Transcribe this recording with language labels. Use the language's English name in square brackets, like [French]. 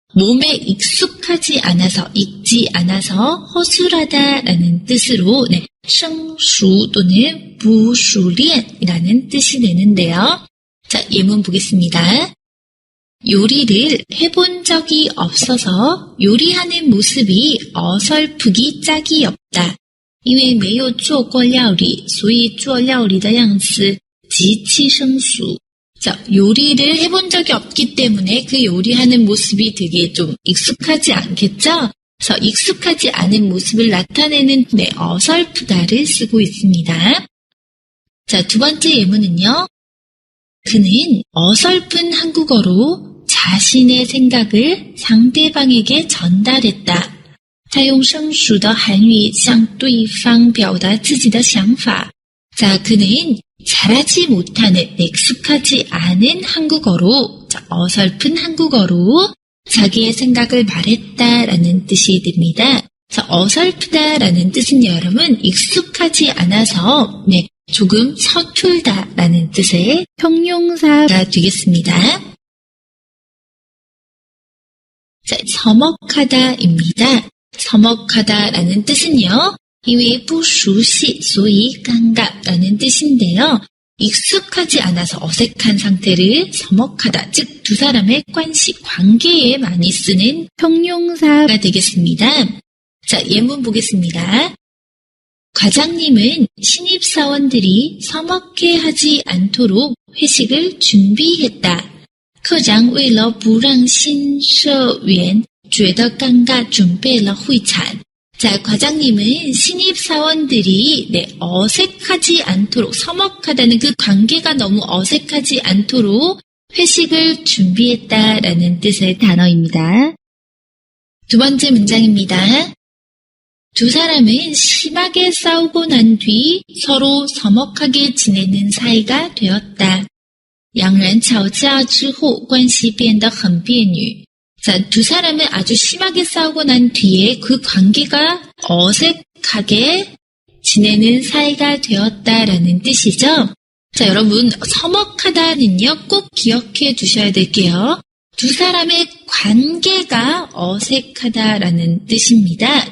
[Korean] 몸에 익숙하지 않아서, 익지 않아서 허술하다라는 뜻으로 [Chinese] 生疏 [Korean] 또는 [Chinese] 不熟练 [Korean] 이라는 뜻이 되는데요. 자, 예문 보겠습니다. 요리를 해본 적이 없어서 요리하는 모습이 어설프기 짝이 없다. [Chinese] 因为没有做过料理，所以做料理的样子极其生疏. [Korean] 자, 요리를 해본 적이 없기 때문에 그 요리하는 모습이 되게 좀 익숙하지 않겠죠? 그래서 익숙하지 않은 모습을 나타내는 어설프다를 쓰고 있습니다. 자, 두 번째 예문은요. 그는 어설픈 한국어로 자신의 생각을 상대방에게 전달했다. [Chinese] 他用生疏的韩语向对方表达自己的想法. [Korean] 자, 그는 잘하지 못하는, 익숙하지 않은 한국어로, 자, 어설픈 한국어로 자기의 생각을 말했다라는 뜻이 됩니다. 그래서 어설프다라는 뜻은 여러분 익숙하지 않아서 조금 서툴다라는 뜻의 형용사가 되겠습니다. 자, 서먹하다입니다. 서먹하다라는 뜻은요. [Chinese] 因为不熟悉所以尴尬 [Korean] 라는 뜻인데요. 익숙하지 않아서 어색한 상태를 서먹하다, 즉 두 사람의 관계에 많이 쓰는 형용사가 되겠습니다. 자, 예문 보겠습니다. 과장님은 신입사원들이 서먹해하지 않도록 회식을 준비했다. [Chinese] 科长为了不让新社员觉得尴尬准备了会餐. [Korean] 자, 과장님은 신입사원들이 어색하지 않도록, 서먹하다는 그 관계가 너무 어색하지 않도록 회식을 준비했다라는 뜻의 단어입니다. 두 번째 문장입니다. 두 사람은 심하게 싸우고 난 뒤 서로 서먹하게 지내는 사이가 되었다. [Chinese] 两人吵架之后关系变得很别扭. [Korean] 자, 두 사람은 아주 심하게 싸우고 난 뒤에 그 관계가 어색하게 지내는 사이가 되었다라는 뜻이죠. 자, 여러분, 서먹하다는요, 꼭 기억해 두셔야 될게요. 두 사람의 관계가 어색하다라는 뜻입니다.